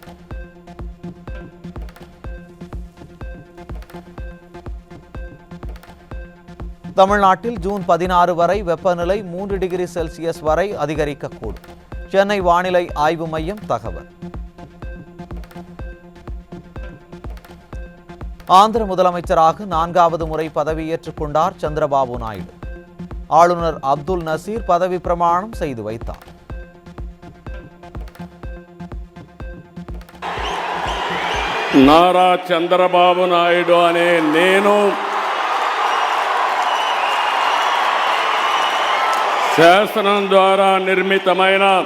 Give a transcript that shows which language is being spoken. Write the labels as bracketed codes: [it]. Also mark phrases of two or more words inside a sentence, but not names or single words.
[ta] தமிழ்நாட்டில் ஜூன் 16 வரை வெப்பநிலை 3 டிகிரி செல்சியஸ் வரை அதிகரிக்கக்கூடும். சென்னை வானிலை ஆய்வு மையம் தகவல். ஆந்திர முதலமைச்சராக 4வது முறை பதவியேற்றுக் கொண்டார் சந்திரபாபு நாயுடு. ஆளுநர் அப்துல் நசீர் பதவி பிரமாணம் செய்து வைத்தார். [te] నారా చంద్రబాబు నాయుడు అనే నేను శాసనం ద్వారా నిర్మితమైన